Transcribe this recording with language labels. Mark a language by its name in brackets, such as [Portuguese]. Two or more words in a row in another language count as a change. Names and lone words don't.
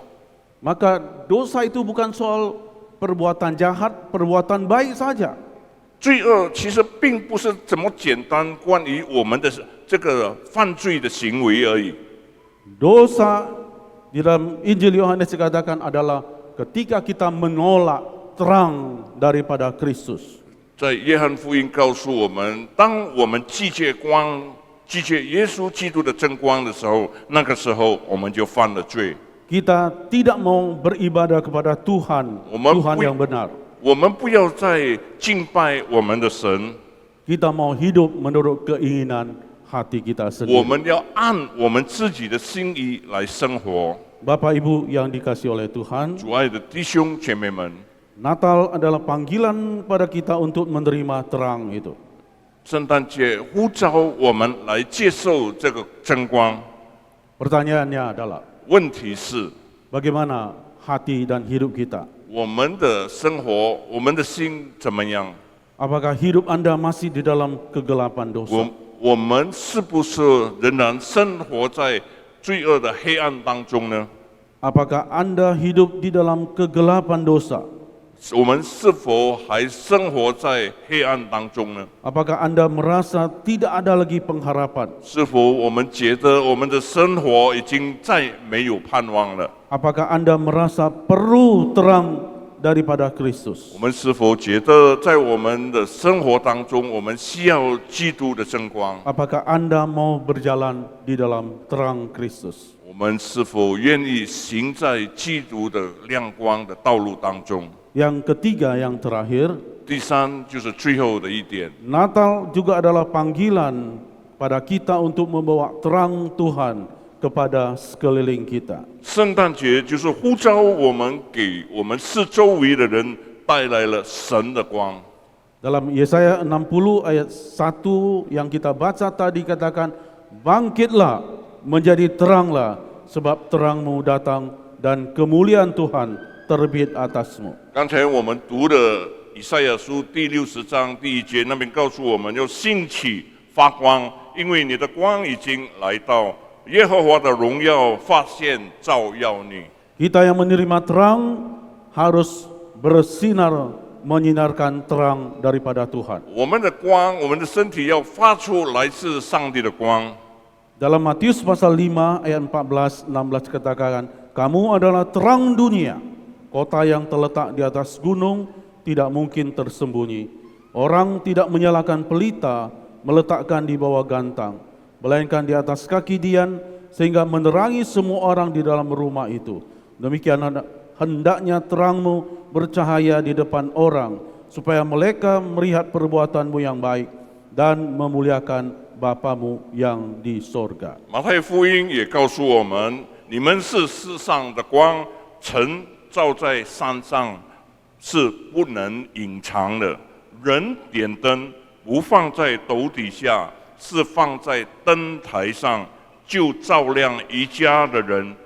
[Indonesian] Maka dosa itu bukan soal perbuatan jahat, perbuatan baik saja. [Chinese] 罪恶其实并不是怎么简单关于我们的这个犯罪的行为而已。 [Indonesian] Dosa di dalam Injil Yohanes dikatakan adalah ketika kita menolak terang daripada Kristus. [Chinese] 在约翰福音告诉我们，当我们拒绝光、拒绝耶稣基督的真光的时候，那个时候我们就犯了罪。 [Indonesian] Kita tidak mau beribadah kepada Tuhan, Tuhan yang benar. [Chinese] 我们不要再敬拜我们的神， [Indonesian] Kita mau hidup menurut keinginan hati kita [Chinese] 我 [Indonesian] sendiri. [Chinese] 们要按我们自己的心意来生活。 [Indonesian] Bapak Ibu yang dikasihi oleh Tuhan, [Chinese] 主爱的弟兄姐妹们， [Indonesian] Natal adalah panggilan pada kita untuk menerima terang itu. [Chinese] 圣诞节呼召我们来接受这个真光。 [Indonesian] Pertanyaannya adalah, [Chinese] 问题是， [Indonesian] bagaimana hati dan hidup kita? [Chinese] 我们的生活，我们的心怎么样？ [Indonesian] Apakah hidup Anda masih di dalam kegelapan dosa? [Chinese] 我们是不是仍然生活在罪恶的黑暗当中呢？ [Indonesian] Apakah Anda hidup di dalam kegelapan dosa? [Chinese] 我们是否还生活在黑暗当中呢？ [Indonesian] Apakah Anda merasa tidak ada lagi pengharapan? [Chinese] 是否我们觉得我们的生活已经再没有盼望了？ [Indonesian] Apakah Anda merasa perlu terang daripada Kristus? [Chinese] 我们是否觉得在我们的生活当中，我们需要基督的真光？ [Indonesian] Apakah Anda mau berjalan di dalam terang Kristus? [Chinese] 我们是否愿意行在基督的亮光的道路当中？ [Indonesian] Yang ketiga, yang terakhir, [Chinese] 第三就是最后的一点， [Indonesian] Natal juga adalah panggilan pada kita untuk membawa terang Tuhan kepada sekeliling kita. [Chinese] 圣诞节就是呼召我们给我们四周围的人带来了神的光。 [Indonesian] Dalam Yesaya 60 ayat 1 yang kita baca tadi katakan, bangkitlah menjadi teranglah sebab terangmu datang dan kemuliaan Tuhan terbit atasmu. [Chinese] 刚才我们读的以赛亚书第60章第1节，那边告诉我们要兴起发光，因为你的光已经来到，耶和华的荣耀发现照耀你。 [Indonesian] Kita yang menerima terang harus bersinar menyinarkan terang daripada Tuhan. [Chinese] 我们的光，我们的身体要发出来自上帝的光。 [Indonesian] Dalam Matius pasal 5 ayat 14-16 katakan, kamu adalah terang dunia. Kota yang terletak di atas gunung tidak mungkin tersembunyi. Orang tidak menyalakan pelita, meletakkan di bawah gantang, melainkan di atas kaki dian, sehingga menerangi semua orang di dalam rumah itu. Demikian hendaknya terangmu bercahaya di depan orang, supaya mereka melihat perbuatanmu yang baik dan memuliakan Bapamu yang di sorga. [Chinese] 马太福音也告诉我们，你们是世上的光，晨照在山上是不能隐藏的。人点灯不放在斗底下，是放在灯台上，就照亮一家的人。